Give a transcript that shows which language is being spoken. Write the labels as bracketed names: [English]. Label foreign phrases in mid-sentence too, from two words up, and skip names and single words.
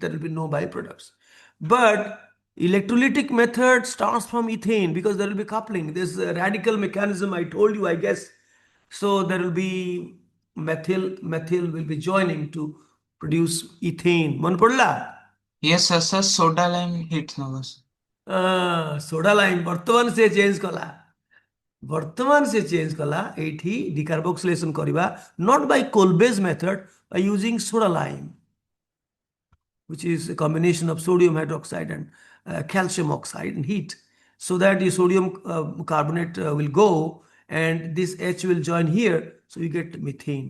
[English] There will be no byproducts. But electrolytic method starts from ethane because there will be coupling. This radical mechanism I told you, I guess. So there will be methyl will be joining to produce ethane. [Odia] ମନେ ପଡ଼ିଲା? [English] yes sir soda lime hit नगो soda lime [Odia] ବର୍ତ୍ତମାନ ସେ ଚେଞ୍ଜ କଲା ଏଇଠି ଡିକାର୍ବୋକ୍ସିଲେସନ କରିବା [English] not by Kolbe's method by using soda lime, which is a combination of sodium hydroxide and calcium oxide and heat, so that the sodium carbonate will go and this H will join here, so you get methane.